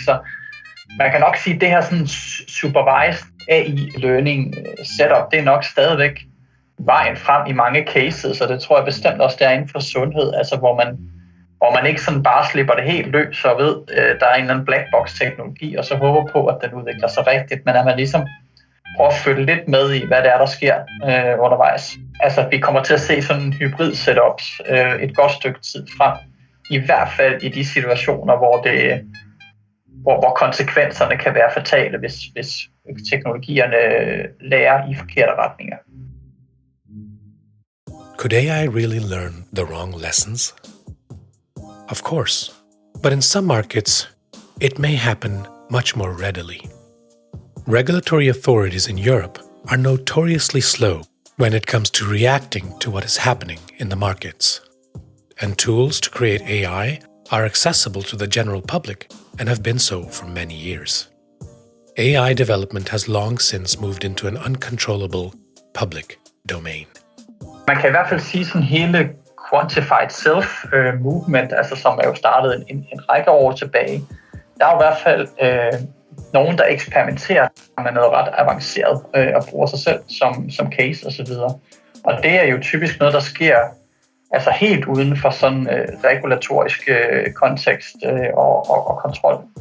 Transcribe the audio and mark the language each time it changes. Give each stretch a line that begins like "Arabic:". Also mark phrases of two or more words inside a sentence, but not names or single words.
Danish: Så man kan nok sige, at det her sådan
English: supervised AI learning setup,
Danish: det er nok stadigvæk vejen frem i mange cases, og det tror jeg bestemt også, der er inden for sundhed, altså hvor man ikke sådan bare slipper det helt løs og ved, der er en eller anden
English: black box
Danish: teknologi, og så håber på, at den udvikler sig rigtigt, men at man ligesom prøver at følge lidt med i, hvad det er, der sker undervejs. Altså, vi kommer til at se sådan en hybrid setups et godt stykke tid frem, i hvert fald i de situationer, hvor konsekvenserne kan være fatale, hvis teknologierne lærer i forkerte retninger.
English: Could AI really learn the wrong lessons? Of course, but in some markets, it may happen much more readily. Regulatory authorities in Europe are notoriously slow when it comes to reacting to what is happening in the markets. And tools to create AI are accessible to the general public and have been so for many years. AI development has long since moved into an uncontrollable public domain.
Danish: Man kan i hvert fald sige sådan hele
English: quantified self movement,
Danish: altså som er jo startet en række år tilbage. Der er jo i hvert fald nogen, der eksperimenterer med noget ret avanceret og bruger sig selv som case osv. Og det er jo typisk noget, der sker altså helt uden for sådan regulatorisk kontekst og kontrol.